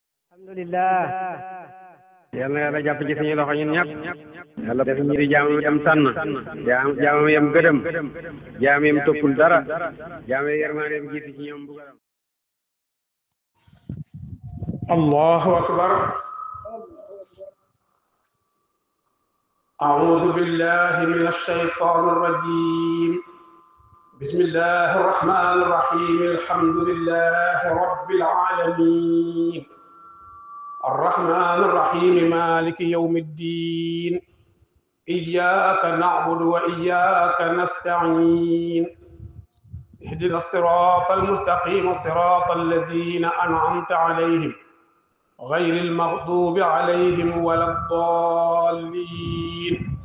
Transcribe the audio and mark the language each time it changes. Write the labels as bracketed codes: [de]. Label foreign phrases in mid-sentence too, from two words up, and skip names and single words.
[wo] alhamdulillah yal na yàlla jàpp ci suñu loxo ñun ñëpp yàlla def ñu di jaamam yam tànn jaamam yam gëdëm jaam yam toppul dara jaam yam yërmandeem jiitu ci ñoom bugaram [ar] الله أكبر أعوذ بالله من الشيطان الرجيم بسم الله الرحمن الرحيم الحمد لله رب العالمين الرحمن الرحيم مالك يوم الدين إياك نعبد وإياك نستعين اهدنا الصراط المستقيم صراط الذين أنعمت عليهم غير المغضوب عليهم ولا الضالين